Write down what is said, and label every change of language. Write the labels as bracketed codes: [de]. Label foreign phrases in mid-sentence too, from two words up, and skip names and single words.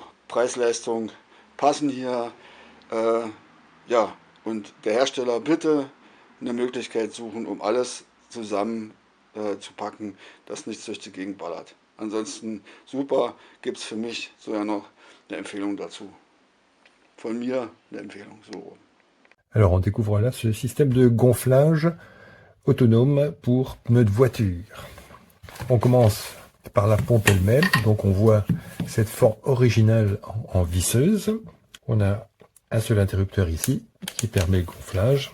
[de] Preis-Leistung passen hier. Ja, und der Hersteller bitte eine Möglichkeit suchen, um alles zusammen zu packen, dass nichts durch die Gegend ballert. Ansonsten super, gibt es für mich sogar noch eine Empfehlung dazu. Von mir eine Empfehlung, so. [fr] Alors on découvre là ce système de gonflage autonome pour pneus de voiture. On commence par la pompe elle-même, donc on voit cette forme originale en visseuse. On a un seul interrupteur ici qui permet le gonflage.